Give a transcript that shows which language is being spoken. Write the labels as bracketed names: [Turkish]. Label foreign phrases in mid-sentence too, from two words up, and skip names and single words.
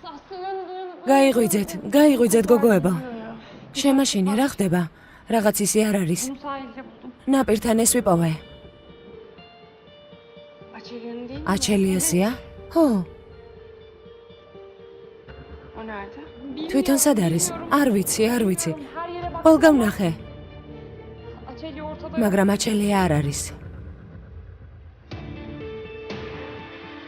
[Georgian] გაიღვიძეთ გოგოება. შემაშინე რა ხდება? რაღაც ისი არ არის. ნაპირთან ეს ვიპოვე. [Turkish] Çelya'nın değil mi? [Georgian] აჩელიასია? ხო, [Turkish] O nerede? [Georgian] თვითონ სად არის? არ ვიცი. [Turkish] Her yere bak. [Georgian] ყველგან ვნახე, [Turkish] Çelya ortada. [Georgian] მაგრამ აჩელია არ არის.